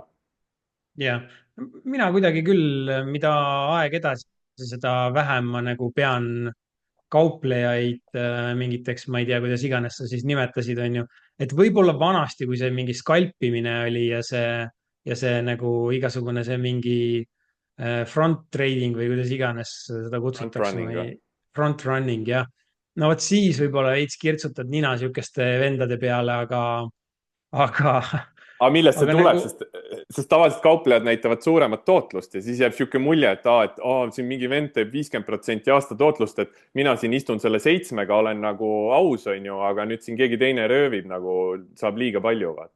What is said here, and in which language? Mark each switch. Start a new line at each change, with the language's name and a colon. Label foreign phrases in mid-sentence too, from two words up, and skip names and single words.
Estonian: Ja, mina kuidagi küll, mida aeg edasi, seda vähem ma nagu pean kauplejaid mingiteks, ma ei tea, kuidas iganes sa siis nimetasid, on ju. Et võib-olla vanasti, kui see mingi skalpimine oli ja see nagu igasugune see mingi
English: front trading
Estonian: või kuidas iganes seda kutsutakse.
English: Front running,
Estonian: jah. No vot siis võib-olla veits kirtsutad nina sihukeste vendade peale, aga millest see tuleb, nagu... sest tavaliselt kauplejad näitavad suuremat tootlust ja siis jääb sihuke mulje, et siin mingi vend teeb 50% aasta tootlust, et mina siin istun selle 7-ga, olen nagu aus, on ju, aga nüüd siin keegi teine röövib, nagu saab liiga palju.